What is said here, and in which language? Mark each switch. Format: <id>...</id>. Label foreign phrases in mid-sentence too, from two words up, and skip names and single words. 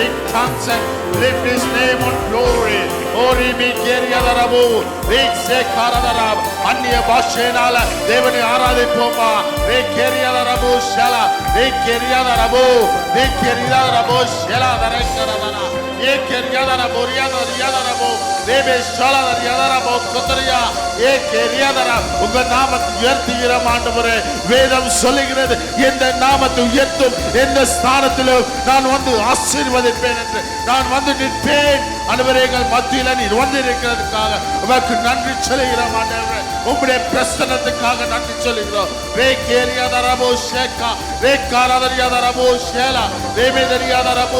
<en>tongues and lift his name on glory. Ori mi keriyadarabu rekse karadarab अन्य भाषेनाल देवने आराधिपोमा रे केरियादराबु शला रे केरियादराबु शला दरंगरना ये केरियादराबु रियादराबु देवे शला दरयादराबु कोतरिया ये केरियादरा</en> <ta>उங்க நாமத்தை உயர்த்துகிறோம் ஆண்டவரே வேதம் சொல்லுகிறது இந்த நாமத்தை உயர்த்தும் இந்த ஸ்தானத்திலே நான் வந்து ஆசீர்வதிப்பேன் என்று நான் வந்து நிற்பேன் ஆண்டவரே எங்கள் மத்தியிலே நீர் வந்து இருக்கிறதுக்காக உமக்கு நன்றி சொல்லுகிறோம் ஆண்டவரே உம்முடைய பிரசன்னத்துக்காக நன்றி சொல்லுகிறோம் ரே கேரியாதரபோ ஷேகா ரே காரதரியாதரபோ ஷேலா ரேமேதரியாதரபோ</ta>